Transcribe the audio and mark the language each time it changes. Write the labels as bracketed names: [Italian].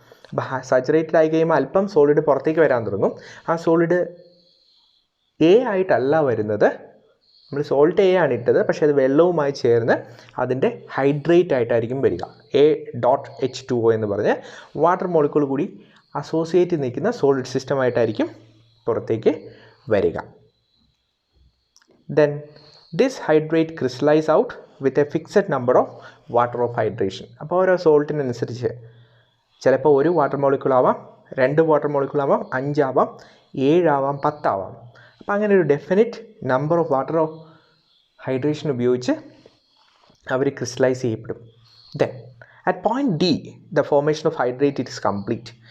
[Malayalam] അപ്പോൾ സാച്ചുറേറ്റഡ് ആയി കഴിയുമ്പോൾ അല്പം സോളിഡ് പുറത്തേക്ക് വരാൻ തുടങ്ങും. ആ സോളിഡ് എ ആയിട്ടല്ല വരുന്നത്, നമ്മൾ സോൾട്ട് എ ആണ് ഇട്ടത്, പക്ഷേ അത് വെള്ളവുമായി ചേർന്ന് അതിൻ്റെ ഹൈഡ്രേറ്റ് ആയിട്ടായിരിക്കും വരിക. എ ഡോട്ട് H2O എന്ന് പറഞ്ഞ് വാട്ടർ മോളിക്യൂൾ കൂടി അസോസിയേറ്റ് നിൽക്കുന്ന സോളിഡ് സിസ്റ്റമായിട്ടായിരിക്കും പുറത്തേക്ക് വരിക. [English] Then this hydrate crystallize out with a fixed number of water of hydration. [Malayalam] അപ്പോൾ ഓരോ സോൾട്ടിനനുസരിച്ച് ചിലപ്പോൾ 1 വാട്ടർ മോളിക്യൂൾ ആവാം, 2 വാട്ടർ മോളിക്യൂൾ ആവാം, 5 ആവാം, 7 ആവാം, 10 ആവാം. അപ്പോൾ അങ്ങനെ ഒരു definite number of water of hydration ഉപയോഗിച്ച് അവർ ക്രിസ്റ്റലൈസ് ചെയ്യപ്പെടും. [English] Then at point D the formation of hydrate it is complete.